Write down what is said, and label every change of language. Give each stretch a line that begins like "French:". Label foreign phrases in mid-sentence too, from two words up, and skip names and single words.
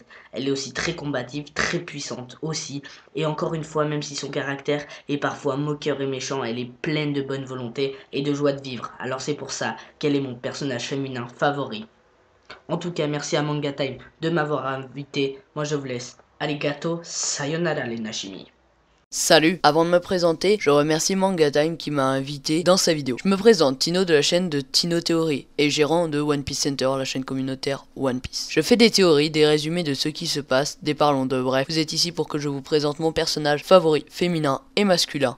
French: Elle est aussi très combative, très puissante aussi, et encore une fois, même si son caractère est parfois moqueur et méchant, elle est pleine de bonne volonté et de joie de vivre. Alors c'est pour ça qu'elle est mon personnage féminin favori. En tout cas, merci à Manga Time de m'avoir invité. Moi je vous laisse.
Japanese: ありがとう、さようなら
French: les Nashimi. Salut, avant de me présenter, je remercie Manga Time qui m'a invité dans sa vidéo. Je me présente, Tino de la chaîne de Tino Theory et gérant de One Piece Center, la chaîne communautaire One Piece. Je fais des théories, des résumés de ce qui se passe, des parlons de bref. Vous êtes ici pour que je vous présente mon personnage favori, féminin et masculin.